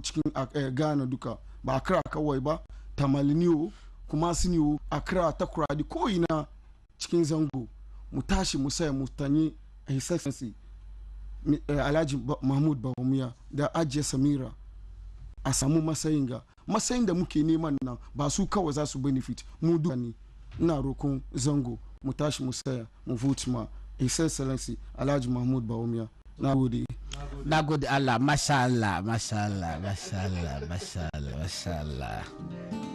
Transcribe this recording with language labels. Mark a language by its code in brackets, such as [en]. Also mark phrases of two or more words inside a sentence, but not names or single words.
[ha] cikin Ghana duka ba Accra kawai ba Tamaliniyo kuma siniyo Accra ta kuradi ko ina cikin zango mu tashi mu sai mu tanyi [en] His Excellency [ha] Alhaji Mahmoud Bawumia da Ajiya Samira a samu matsayin da muke neman nan ba su kawai za su benefit mu duka ne ina rokon zango mu tashi mu saya mu vote ma [en] His Excellency [ha] Alhaji Mahmoud Bawumia na gode [ar] Allah mashallah